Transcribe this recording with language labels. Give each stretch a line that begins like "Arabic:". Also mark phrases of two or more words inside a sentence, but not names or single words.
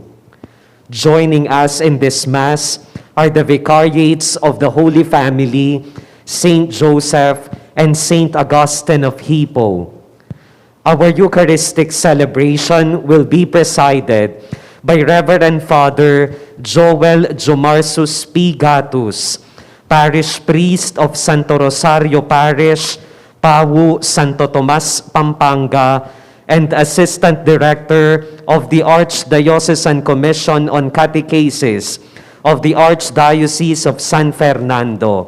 English: Joining us in this Mass are the Vicariates of the Holy Family, Saint Joseph and Saint Augustine of Hippo. Our Eucharistic celebration will be presided by Reverend Father Jowel Jomarsus P. Gatus, Parish Priest of Santo Rosario Parish, Pawu, Santo Tomas, Pampanga, and Assistant Director of the Archdiocesan Commission on Catechesis of the Archdiocese of San Fernando.